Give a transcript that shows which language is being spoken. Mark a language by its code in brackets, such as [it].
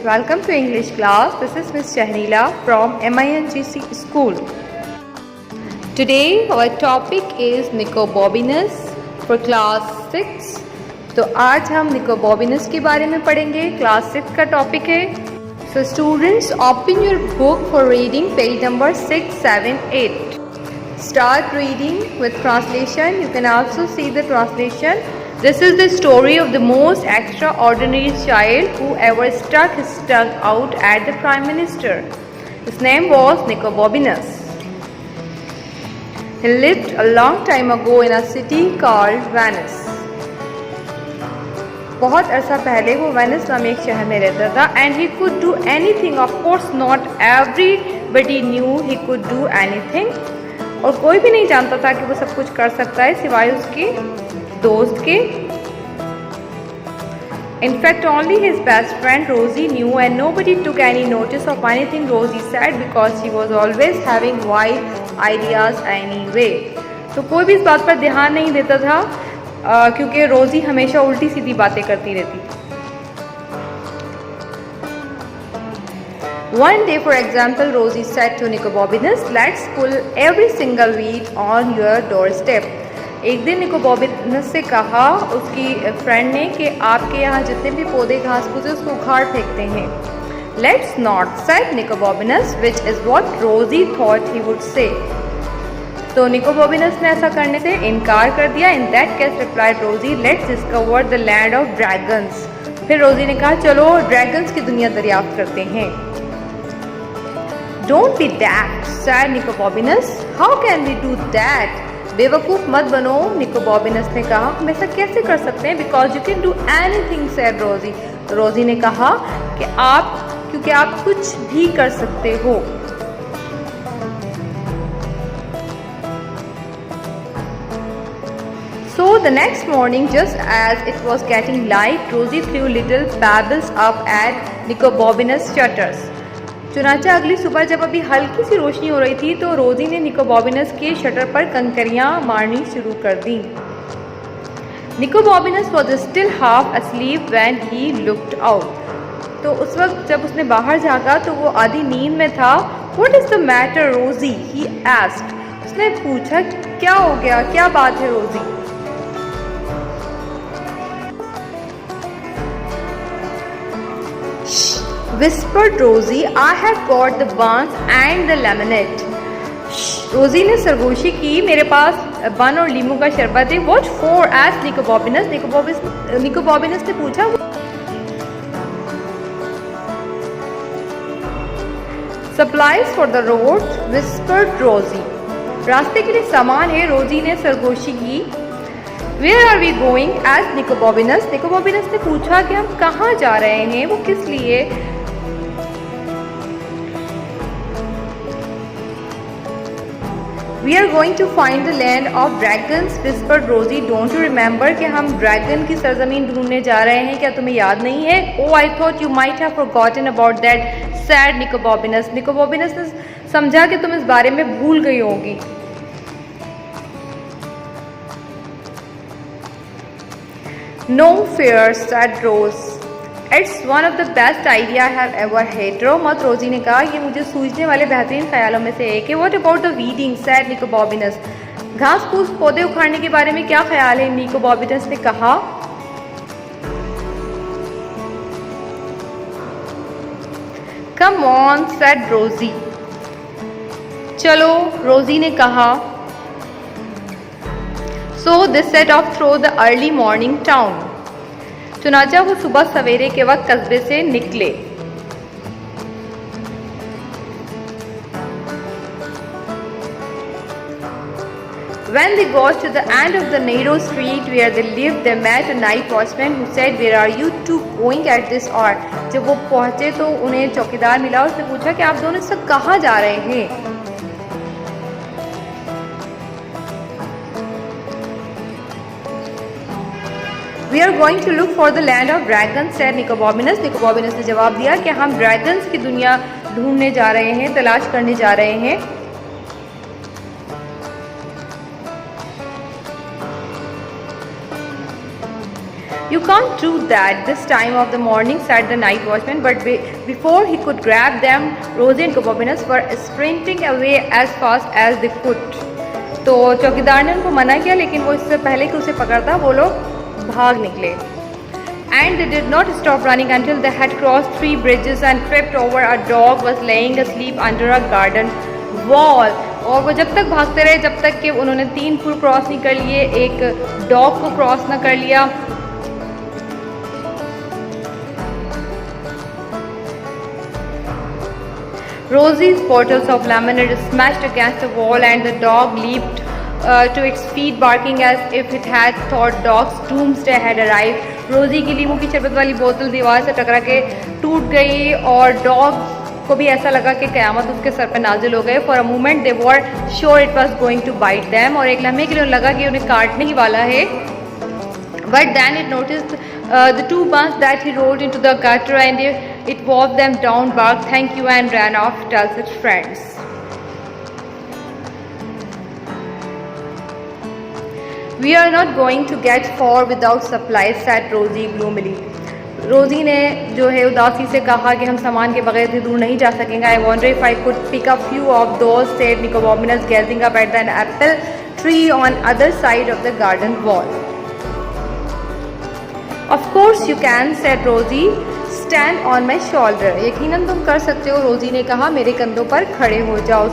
[en] Welcome to English class. This is Miss Shahrila from MINGC School. Today our topic is Nicobobinus for class 6. [hi] तो आज हम Nicobobinus के बारे में पढ़ेंगे. क्लास 6 का टॉपिक है. [en] So students, open your book for reading page number 6, 7, 8. Start reading with translation. You can also see the translation. This is the story of the most extraordinary child who ever stuck his tongue out at the Prime Minister. His name was Nicobobinus. He lived a long time ago in a city called Venice. [hi] बहुत अरसा पहले वो Venice नाम एक शहर में रहता था. [en] And he could do anything. Of course not everybody knew he could do anything. [hi] और कोई भी नहीं जानता था कि वो सब कुछ कर सकता है सिवाय उसके दोस्त के. [en] In fact, only his best friend Rosie knew, and nobody took any notice of anything Rosie said because she was always having wild ideas anyway. [hi] तो कोई भी इस बात पर ध्यान नहीं देता था क्योंकि रोजी हमेशा उल्टी सीधी बातें करती रहती. [en] One day, for example, Rosie said to Nicobobinus, "Let's pull every single weed on your doorstep." [hi] एक दिन निकोबोबिनस से कहा उसकी फ्रेंड ने कि आपके यहाँ जितने भी पौधे घास फूस है उसको उखाड़ फेंकते हैं. [en] Let's not, said Nicobobinus, which is what Rosie thought he would say. [hi] तो निकोबोबिनस ने ऐसा करने से इनकार कर दिया. [en] In that case, replied Rosie, let's discover the land of dragons. [hi] फिर रोजी ने कहा चलो ड्रैगन्स की दुनिया दरियाफ्त करते हैं. [en] Don't be daft, said Nicobobinus. How can we do that? [hi] बेवकूफ़ मत बनो, निकोबोबिनस ने कहा. हम ऐसा कैसे कर सकते हैं? [en] Because you can do anything, said Rosie. [hi] तो रोजी ने कहा कि क्योंकि आप कुछ भी कर सकते हो. [en] So the next morning, just as it was getting light, Rosie threw little pebbles up at Nicobobinus' shutters. [hi] चुनाचा अगली सुबह जब अभी हल्की सी रोशनी हो रही थी तो रोजी ने निकोबोबिनस के शटर पर कंकरियां मारनी शुरू कर दी. [en] Nicobobinus was still half asleep when he looked out. [hi] तो उस वक्त जब उसने बाहर झाँका तो वो आधी नींद में था. [en] What is the matter, Rosie? he asked. [hi] उसने पूछा क्या हो गया, क्या बात है रोजी. [en] Whispered Rosie, I have got the buns and the lemonade. [hi] रोजी ने सरगोशी की. मेरे पास बन और लीमू का शरबत है. [en] What for? asked Nicobobinus. [hi] निकोबोबिनस ने पूछा. [en] Supplies for the road, whispered Rosie. [hi] रास्ते के लिए सामान है, रोजी ने सरगोशी की. [en] Where are we going? asked Nicobobinus. [hi] निकोबोबिनस ने पूछा कि हम कहाँ जा रहे हैं, वो किस लिए. [en] We are going to find the land of dragons, whispered Rosie. Don't you remember [hi] कि हम ड्रैगन की सरजमीन ढूंढने जा रहे हैं, क्या तुम्हें याद नहीं है? [en] Oh, I thought you might have forgotten about that, said Nicobobinus. [hi] निकोबोबिनस ने समझा कि तुम इस बारे में भूल गई होगी. [en] No fear, said Rose. It's one of the best idea I have ever had. [hi] रो मत, रोजी ने कहा. ये मुझे सूझने वाले बेहतरीन ख्यालों में से एक है. [en] What about the weeding? said Nicobobinus. [hi] घास फूस पौधे उखाड़ने के बारे में क्या ख्याल है? निकोबोबिनस ने कहा. [en] Come on, said Rosie. [hi] चलो, रोजी ने कहा. [en] So they set off through the early morning town. [hi] चुनाचा वो सुबह सवेरे के वक्त कस्बे से निकले. [en] When they got to the end of the narrow street where they lived, they met a night watchman who said, "Where are you two going at this hour?" [hi] जब वो पहुंचे तो उन्हें चौकीदार मिला. उसने पूछा कि आप दोनों इस वक्त कहाँ जा रहे हैं. [en] We are going to look for the land of dragons, said Nicobobinus. [hi] निकोबोबिनस ने जवाब दिया कि हम ड्रैगन्स की दुनिया ढूंढने जा रहे हैं, तलाश करने जा रहे हैं. [en] You can't do that this time of the morning, said the night watchman. But before he could grab them, Rosie and Nicobominus were sprinting away as fast as they could. [hi] तो चौकीदार ने उनको मना किया, लेकिन वो इससे पहले कि उसे पकड़ता वो लोग भाग निकले. [en] And they did not stop running until they had crossed 3 bridges and tripped over a dog was laying asleep under a garden wall. [hi] और वो जब तक भागते रहे जब तक कि उन्होंने 3 पुल क्रॉस नहीं कर लिए, एक डॉग को क्रॉस ना कर लिया. [en] Rosie's bottles of lemonade smashed against the wall and the dog leaped to its feet, barking as if it had thought dog's doomsday had arrived. [hi] रोजी की लींबू की शरबत वाली बोतल दीवार से टकरा के टूट गई और डॉग को भी ऐसा लगा कि क़यामत उसके सर पर नाजिल हो गए. [en] For a moment they were sure it was going to bite them. [hi] और एक लम्हे के लिए लगा कि उन्हें काटने ही वाला है. [en] But then it noticed the 2 buns that he rolled into the gutter and it waved them down, barked thank you and ran off, tells its friends. We are not going to get far without supplies, said Rosie gloomily. [hi] रोजी ने जो है उदासी से कहा कि हम सामान के बगैर इतनी दूर नहीं जा सकेंगे. [en] I wonder if I could pick a few of those, said Nicobominus, gazing up at an apple tree on other side of the garden wall. Of course you can, said Rosie. Stand on my shoulder. [hi] यकीनन तुम कर सकते हो, रोजी ने कहा. मेरे कंधों पर खड़े हो जाओ.